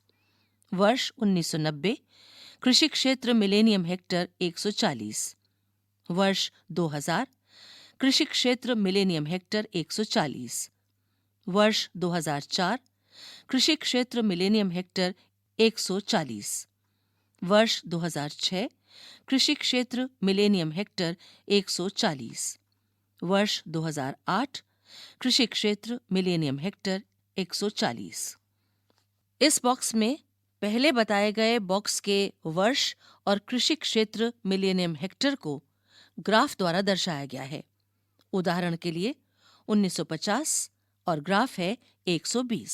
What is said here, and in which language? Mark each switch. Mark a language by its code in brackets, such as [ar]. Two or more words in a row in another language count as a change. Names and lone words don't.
[hi] वर्ष 1990 कृषि क्षेत्र [en] millennium hectare [hi] 140, वर्ष 2000 कृषि क्षेत्र [en] millennium hectare [hi] 140, वर्ष 2004 कृषि क्षेत्र [en] millennium hectare [hi] 140, वर्ष 2006 कृषि क्षेत्र [en] millennium hectare [hi] 140, वर्ष 2008 कृषि क्षेत्र [en] millennium hectare [hi] 140। इस बॉक्स में पहले बताए गए बॉक्स के वर्ष और कृषि क्षेत्र [en] millennium hectare [hi] को ग्राफ द्वारा दर्शाया गया है। उदाहरण के लिए 1950 और ग्राफ है 120।